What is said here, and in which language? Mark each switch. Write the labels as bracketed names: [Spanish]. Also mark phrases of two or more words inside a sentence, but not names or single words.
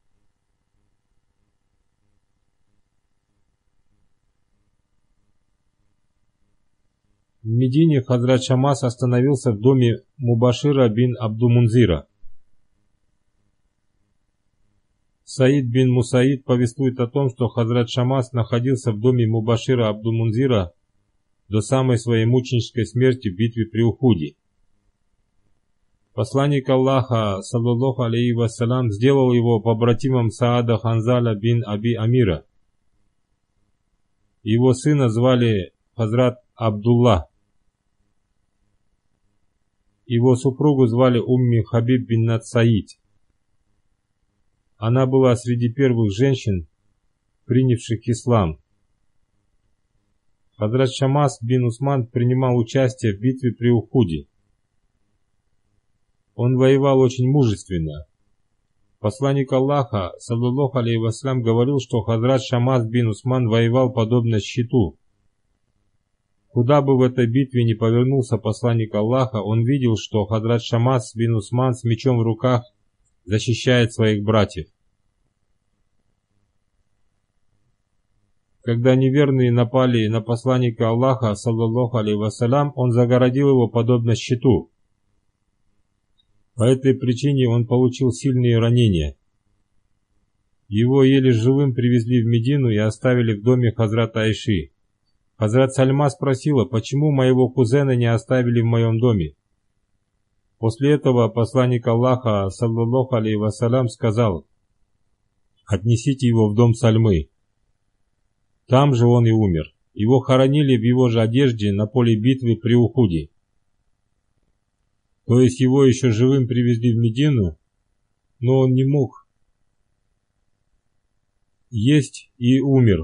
[Russian] В Медине Хазрат Шамас остановился в доме Мубашира бин Абду-Мунзира. Саид бин Мусаид повествует о том, что Хазрат Шамас находился в доме Мубашира Абду-Мунзира до самой своей мученической смерти в битве при Ухуде. Посланник Аллаха, [Arabic] صلى الله عليه وسلم, [Russian] сделал его побратимом Саада Ханзаля бин Аби Амира. Его сына звали Хазрат Абдулла. Его супругу звали Умми Хабиб бин Саид. Она была среди первых женщин, принявших ислам. Хазрат Шамас бин Усман принимал участие в битве при Ухуде. Он воевал очень мужественно. Посланник Аллаха, [Arabic] صلى الله عليه وسلم, [Russian] говорил, что Хазрат Шамас бин Усман воевал подобно щиту. Куда бы в этой битве ни повернулся посланник Аллаха, он видел, что Хазрат Шамас бин Усман с мечом в руках защищает своих братьев. Когда неверные напали на посланника Аллаха, [Arabic] صلى الله عليه وسلم, [Russian] он загородил его подобно щиту. По этой причине он получил сильные ранения. Его еле живым привезли в Медину и оставили в доме Хазрата Айши. Хазрат Сальма спросила, почему моего кузена не оставили в моем доме. После этого посланник Аллаха, [Arabic] صلى الله عليه وسلم, [Russian] сказал: «Отнесите его в дом Сальмы». Там же он и умер. Его хоронили в его же одежде на поле битвы при Ухуде. То есть его еще живым привезли в Медину, но он не мог есть и умер.